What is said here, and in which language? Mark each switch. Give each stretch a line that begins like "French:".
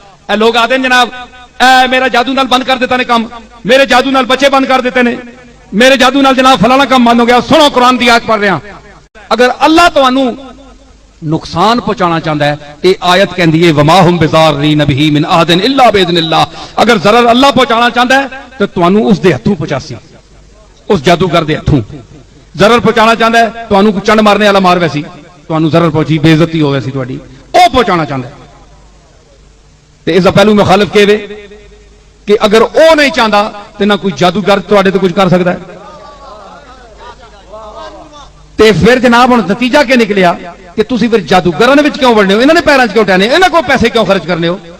Punjabi: اے لوگ آتے ہیں جناب اے میرا جادو نال بند کر دیتا نے کام, میرے جادو نال بچے بند کر دیتے نے, میرے جادو نال جناب فلانا کام بند ہو گیا. سنو قرآن دی آیت پڑھ رہے ہیں. اگر اللہ تانوں نقصان پہنچانا چاہتا ہے یہ آیت کہندی ہے
Arabic: وما هم بضارین به من عہد الا باذن اللہ.
Punjabi: اگر ضرر اللہ پہنچانا چاہتا ہے تو تانوں اس دے ہتھوں پہنچاسی, اس جادوگر دے ہتھوں. ضرر پہنچانا چاہتا ہے تانوں کو چنڈ مارنے والا مار ویسی, تانوں ضرر پہنچی بے عزتی ہو ویسی تہاڈی, او پہنچانا چاہتا ہے. تے اس دا پہلو مخالف کہے کہ اگر او نہیں چاہتا تو نہ کوئی جادوگر تہاڈے تے کچھ کر سکتا ہے. تے پھر جناب ہن نتیجہ کیا نکلیا کہ تسی پھر جادوگراں دے وچ کیوں وڑنے ہو, انہاں نے پیراں 'چ کیوں ٹہنے, انہاں کو پیسے کیوں خرچ کرنے ہو.